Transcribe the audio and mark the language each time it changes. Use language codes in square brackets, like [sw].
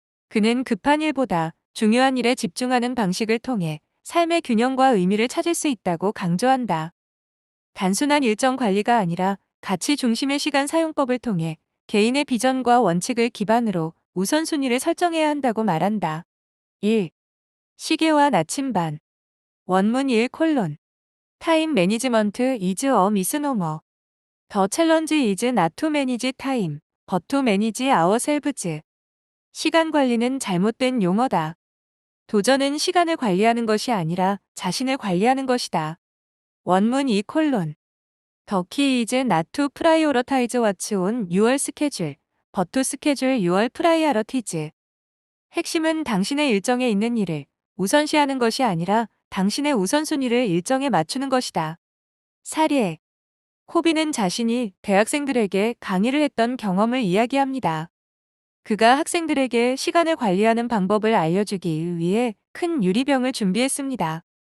[ko] 그는 급한 일보다 중요한 일에 집중하는 방식을 통해 삶의 균형과 의미를 찾을 수 있다고 강조한다. 단순한 일정 관리가 아니라 가치 중심의 시간 사용법을 통해 개인의 비전과 원칙을 기반으로 우선순위를 설정해야 한다고 말한다. 1. 시계와 나침반. 원문 1 콜론. [en] 타임 매니지먼트 is a misnomer. The challenge is not to manage time, but to manage ourselves. [ko] 시간 관리는 잘못된 용어다. 도전은 시간을 관리하는 것이 아니라 자신을 관리하는 것이다. 원문 2 콜론. [en] The key is not to prioritize what's on your schedule, but to schedule your priorities. [ko] 핵심은 당신의 일정에 있는 일을 우선시하는 것이 아니라 당신의 우선순위를 일정에 맞추는 것이다. 사례. 코비는 자신이 대학생들에게 강의를 했던 경험을 이야기합니다. 그가 학생들에게 시간을 관리하는 방법을 알려주기 위해 큰 유리병을 준비했습니다.